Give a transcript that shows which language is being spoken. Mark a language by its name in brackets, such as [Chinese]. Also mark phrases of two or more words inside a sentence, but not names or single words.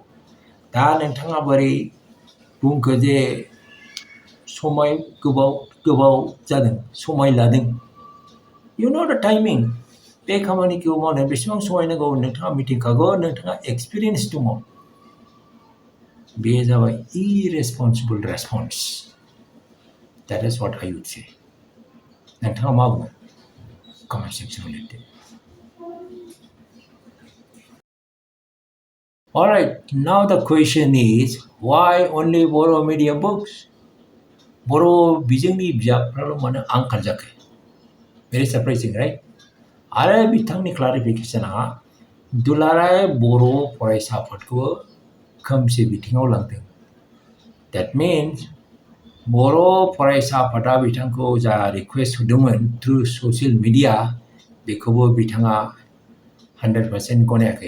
[Bodo] दा नोंथाङा बोरै बुंखो जे समय गोबाव जादों, समय लादों? [English] you know the timing. [Bodo] बे खामानिखौ मावनो बेसेबां समाय नांगौ नोंथाङा मिथिखागौ, नोंथाङा एक्सपिरियेन्स दङ। बे जाबाय [English] irresponsible response. that is what I would say. [Bodo] नोंथाङा मा बुङो? कमेन्ट सेक्सनाव लिरदो। [English] Alright, now the question is, why only Boro medium books? [Bodo] बर' बिजोंनि बिजाबफ्राल' मानो आंखाल जाखो? [English] very surprising, right? [Bodo] आरो बिथांनि क्लारिफिकेशना दुलाराय बर' फरायसा आफादखौ खोमसि बिथिङाव लांदों। द्याट मिन्स बर' फरायसा आफादा बिथांखौ जा रिकुवेस्ट होदोंमोन [English] through social media, [Bodo] बेखौबो बिथाङा 100% गनायाखै।